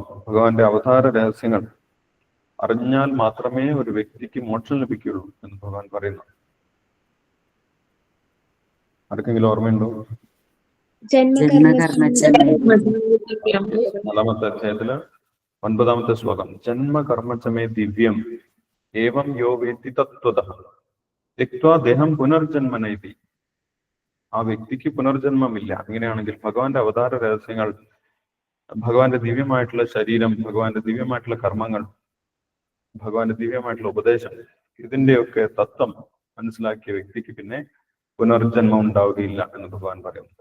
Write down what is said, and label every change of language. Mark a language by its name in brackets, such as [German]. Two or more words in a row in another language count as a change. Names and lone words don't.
[Malayalam] ഭഗവാന്റെ അവതാര രഹസ്യങ്ങൾ അറിഞ്ഞാൽ മാത്രമേ ഒരു വ്യക്തിക്ക് മോക്ഷം ലഭിക്കുകയുള്ളൂ എന്ന് ഭഗവാൻ പറയുന്നു. ആർക്കെങ്കിലും ഓർമ്മയുണ്ടോ? 4ാമത്തെ അധ്യായത്തില് 9ാമത്തെ ശ്ലോകം. [Sanskrit] ജന്മകർമ്മചമേ ദിവ്യം ഏവം യോ വേത്തി തത്വതഃ ത്യക്ത്വാ ദേഹം പുനർജന്മനൈതി. [Malayalam] ആ വ്യക്തിക്ക് പുനർജന്മമില്ല. അങ്ങനെയാണെങ്കിൽ ഭഗവാന്റെ അവതാര രഹസ്യങ്ങൾ, ഭഗവാന്റെ ദിവ്യമായിട്ടുള്ള ശരീരം, ഭഗവാന്റെ ദിവ്യമായിട്ടുള്ള കർമ്മങ്ങൾ, ഭഗവാന്റെ ദിവ്യമായിട്ടുള്ള ഉപദേശം, ഇതിന്റെയൊക്കെ തത്വം മനസ്സിലാക്കിയ വ്യക്തിക്ക് പിന്നെ പുനർജന്മം ഉണ്ടാവുകയില്ല എന്ന് ഭഗവാൻ പറയുന്നു.